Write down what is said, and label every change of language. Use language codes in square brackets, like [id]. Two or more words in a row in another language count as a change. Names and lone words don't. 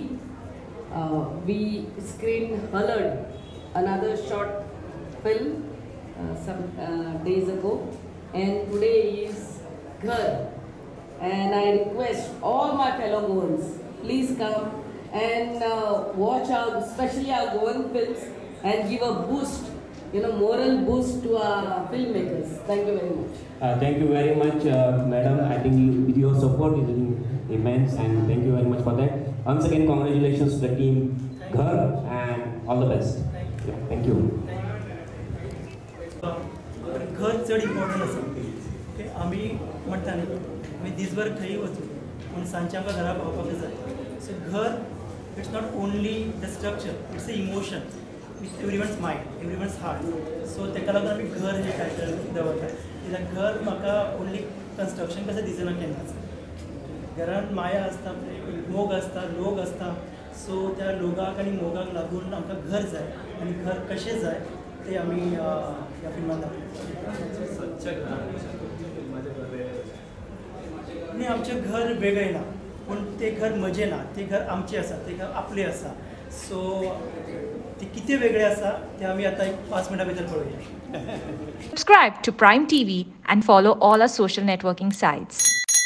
[en] We screened Halad, another short film some days ago, and today is Ghar, and I request all my fellow Goans, please come and watch especially our Goan films and give a boost, moral boost to our filmmakers. Thank you very much. Thank you very much, madam. I think your support is immense, and thank you very much for that. Once again, congratulations to the team Ghar, and all the best. Yeah, thank you. [kok] घर चड इम्पॉर्टंट आसा ओके आमी म्हणटा न्ही आमी दिसभर खंय वचूं पूण सांजचे आमकां घरा पावपाक जाय [en] So ghar it's not only the structure it's a emotion with everyone's mind everyone's heart so [kok] ताका लागून आमी घर हें टायटल दवरता कित्याक घर म्हाका [en] only construction [kok] कशें दिसना केन्नाच घरान माया आसता मोग आसता लोक आसता सो त्या लोकाक आनी मोगाक लागून आमकां घर जाय आनी घर कशें जाय ते आमी ह्या फिल्मान न्ही आमचें घर वेगळें ना पूण तें घर म्हजें ना तें घर आमचें आसा तें घर आपलें आसा सो तें कितें वेगळें आसा तें आमी आतां एक 5 मिनटां भितर पळोवया. [en] Subscribe to Prime TV and follow all our social networking sites.